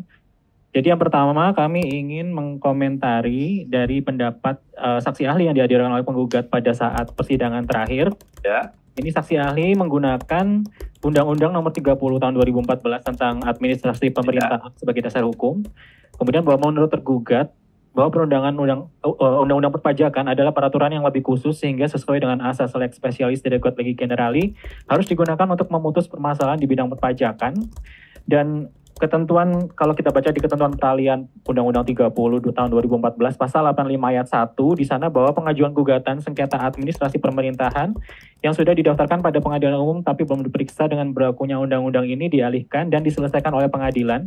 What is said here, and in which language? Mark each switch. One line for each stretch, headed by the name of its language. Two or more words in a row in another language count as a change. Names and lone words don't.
Indonesian: Jadi yang pertama kami ingin mengkomentari dari pendapat saksi ahli yang dihadirkan oleh penggugat pada saat persidangan terakhir. Ya. Ini saksi ahli menggunakan Undang-Undang Nomor 30 Tahun 2014 tentang Administrasi Pemerintahan sebagai dasar hukum. Kemudian bahwa menurut tergugat bahwa perundangan Undang-Undang Perpajakan adalah peraturan yang lebih khusus sehingga sesuai dengan asas
Latin: lex specialis de quod legi generali
Indonesian: harus digunakan untuk memutus permasalahan di bidang perpajakan. Dan ketentuan, kalau kita baca di ketentuan peralihan Undang-Undang 30 tahun 2014 pasal 85 ayat 1, di sana bahwa pengajuan gugatan sengketa administrasi pemerintahan yang sudah didaftarkan pada pengadilan umum tapi belum diperiksa dengan berlakunya undang-undang ini dialihkan dan diselesaikan oleh pengadilan.